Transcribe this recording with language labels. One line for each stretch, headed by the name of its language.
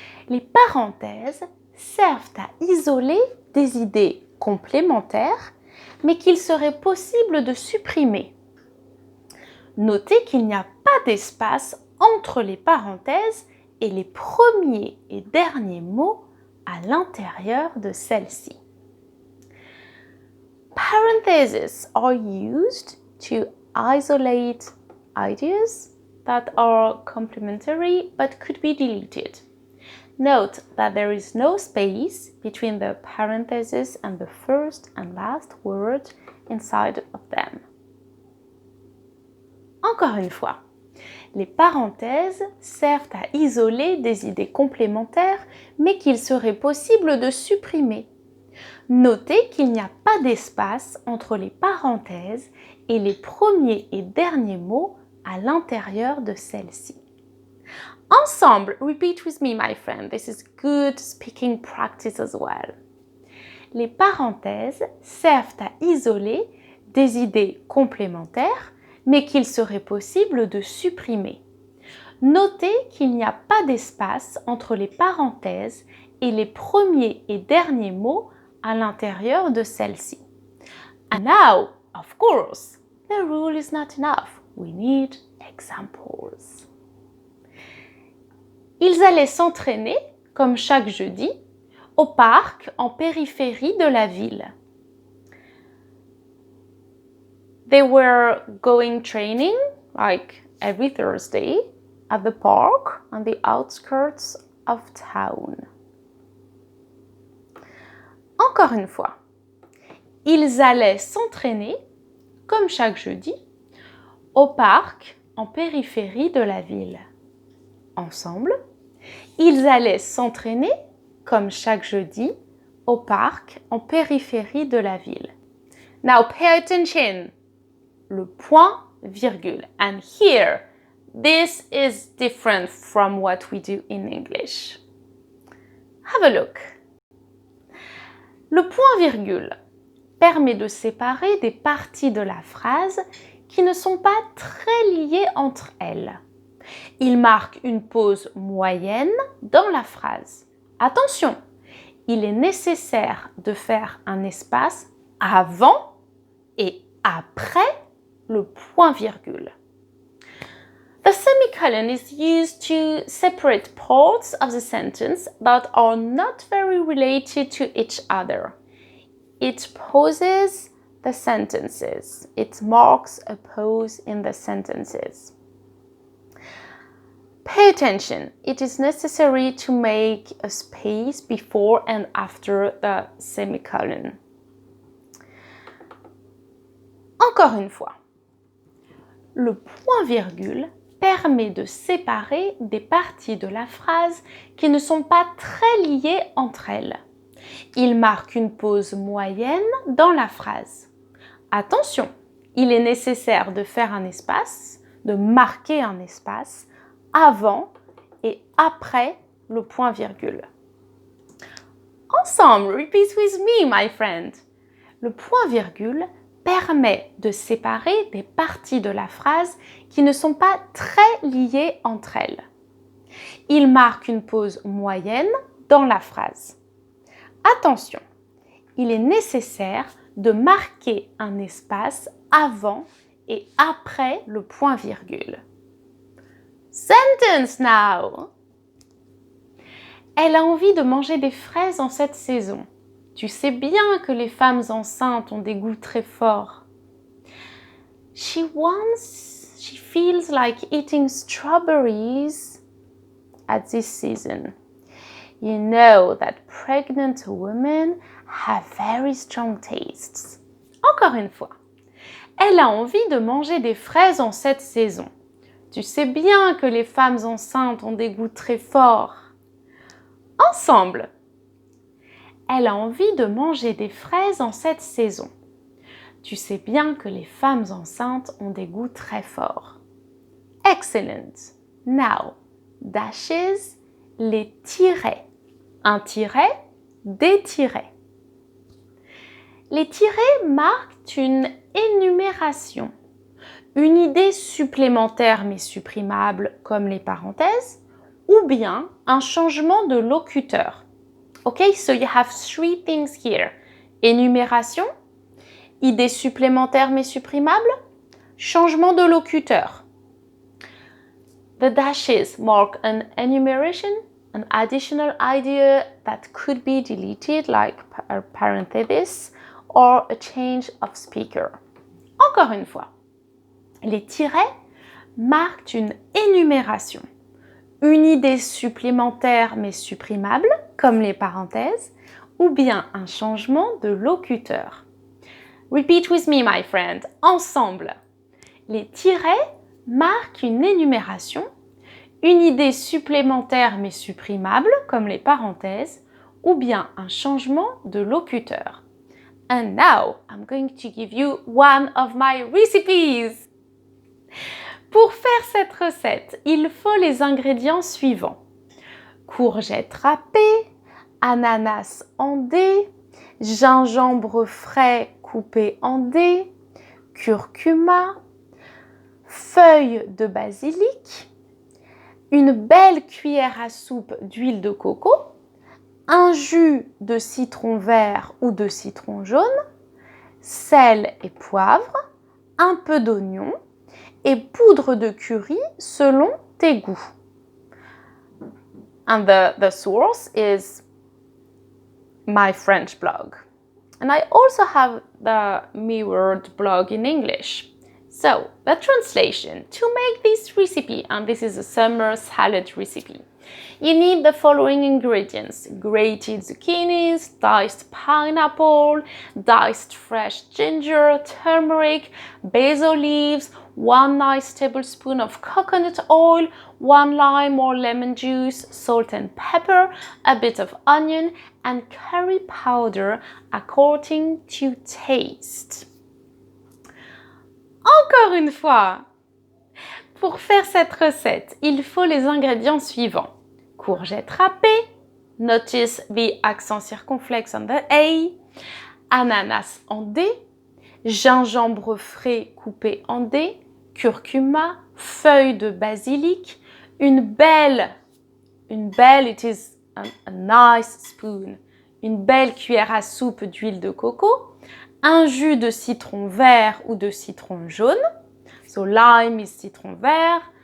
French: Les parenthèses servent à isoler des idées complémentaires, mais qu'il serait possible de supprimer. Notez qu'il n'y a pas d'espace entre les parenthèses et les premiers et derniers mots à l'intérieur de celle-ci.
English: Parentheses are used to isolate ideas that are complementary but could be deleted. Note that there is no space between the parentheses and the first and last word inside of them.
French: Encore une fois, les parenthèses servent à isoler des idées complémentaires, mais qu'il serait possible de supprimer. Notez qu'il n'y a pas d'espace entre les parenthèses et les premiers et derniers mots à l'intérieur de celle-ci. Ensemble,
English: repeat with me, my friend. This is good speaking practice as well.
French: Les parenthèses servent à isoler des idées complémentaires, mais qu'il serait possible de supprimer. Notez qu'il n'y a pas d'espace entre les parenthèses et les premiers et derniers mots à l'intérieur de celle-ci.
English: And now, of course, the rule is not enough. We need examples.
French: Ils allaient s'entraîner, comme chaque jeudi, au parc en périphérie de la ville.
English: They were going training, like every Thursday, at the park on the outskirts of town.
French: Encore une fois, ils allaient s'entraîner, comme chaque jeudi, au parc en périphérie de la ville. Ensemble, ils allaient s'entraîner, comme chaque jeudi, au parc en périphérie de la ville.
English: Now pay attention.
French: Le point, virgule.
English: And here, this is different from what we do in English. Have a look.
French: Le point, virgule permet de séparer des parties de la phrase qui ne sont pas très liées entre elles. Il marque une pause moyenne dans la phrase. Attention, il est nécessaire de faire un espace avant et après le point-virgule.
English: The semicolon is used to separate parts of the sentence that are not very related to each other. It pauses the sentences. It marks a pause in the sentences. Pay attention. It is necessary to make a space before and after the semicolon.
French: Encore une fois. Le point-virgule permet de séparer des parties de la phrase qui ne sont pas très liées entre elles. Il marque une pause moyenne dans la phrase. Attention, il est nécessaire de faire un espace, de marquer un espace avant et après le point-virgule. Ensemble,
English: repeat with me, my friend.
French: Le point-virgule permet de séparer des parties de la phrase qui ne sont pas très liées entre elles. Il marque une pause moyenne dans la phrase. Attention, il est nécessaire de marquer un espace avant et après le point-virgule.
English: Sentence now!
French: Elle a envie de manger des fraises en cette saison. Tu sais bien que les femmes enceintes ont des goûts très forts.
English: She feels like eating strawberries at this season. You know that pregnant women have very strong tastes.
French: Encore une fois. Elle a envie de manger des fraises en cette saison. Tu sais bien que les femmes enceintes ont des goûts très forts. Ensemble. Elle a envie de manger des fraises en cette saison. Tu sais bien que les femmes enceintes ont des goûts très forts. Excellent.
English: Now, dashes,
French: les tirets. Un tiret, des tirets. Les tirets marquent une énumération, une idée supplémentaire mais supprimable comme les parenthèses, ou bien un changement de locuteur.
English: Okay, so you have three things here.
French: Énumération, idée supplémentaire mais supprimable, changement de locuteur.
English: The dashes mark an enumeration, an additional idea that could be deleted like a parenthesis or a change of speaker.
French: Encore une fois, les tirets marquent une énumération, une idée supplémentaire mais supprimable, comme les parenthèses, ou bien un changement de locuteur.
English: Repeat with me, my friend.
French: Ensemble. Les tirets marquent une énumération, une idée supplémentaire mais supprimable, comme les parenthèses, ou bien un changement de locuteur.
English: And now, I'm going to give you one of my recipes.
French: Pour faire cette recette, il faut les ingrédients suivants. Courgettes râpées, ananas en dés, gingembre frais coupé en dés, curcuma, feuilles de basilic, une belle cuillère à soupe d'huile de coco, un jus de citron vert ou de citron jaune, sel et poivre, un peu d'oignon et poudre de curry selon tes goûts.
English: And the source is my French blog. And I also have the mirrored blog in English. So, the translation. To make this recipe, and this is a summer salad recipe, you need the following ingredients: grated zucchinis, diced pineapple, diced fresh ginger, turmeric, basil leaves, 1 nice tablespoon of coconut oil, 1 lime or lemon juice, salt and pepper, a bit of onion, and curry powder according to taste.
French: Encore une fois, pour faire cette recette, il faut les ingrédients suivants. Courgettes râpées,
English: notice the accent circonflexe on the A,
French: ananas en dés, gingembre frais coupé en dés, curcuma, feuilles de basilic, une belle,
English: it is a nice spoon,
French: une belle cuillère à soupe d'huile de coco, un jus de citron vert ou de citron jaune,
English: so lime is
French: citron vert,